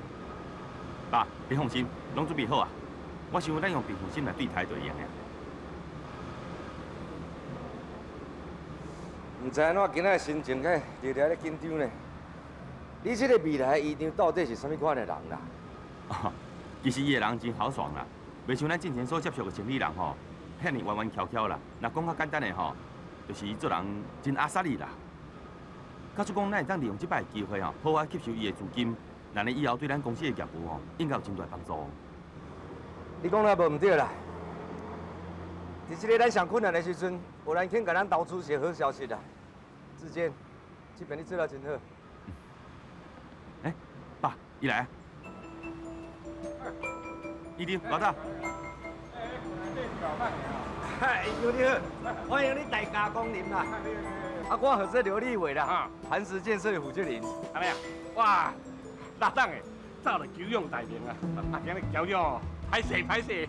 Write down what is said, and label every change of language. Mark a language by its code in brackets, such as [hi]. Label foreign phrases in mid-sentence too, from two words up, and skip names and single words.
[nan] 爸，你放心，拢准备好啊。我想咱用平常心来对待就会赢了。唔知安怎今仔心情个日日咧紧张呢？你这个未来的姨丈到底是什么款的人啦？哦，其实伊个人真豪爽啦，袂像咱之前所接触的经理人吼，遐尼弯弯翘翘啦。若讲较简单的吼，就是伊做人真阿萨利啦。假使讲咱会当利用即摆机会吼，好好吸收伊的资金，那呢以后对咱公司的业务吼，应该有真大帮助。你讲那无唔对啦。在这个咱上困难的时阵，有人肯给咱投资是好消息啦。志坚，这边你做得真好。哎，爸，伊来啊！姨丈，老大。嗨，姨丈你好，欢迎你大驾光临啦。啊，我号做刘立伟啦，磐石建设的负责人。安尼啊，哇，搭档诶，早就久仰大名啊！啊，今日交了哦，歹势，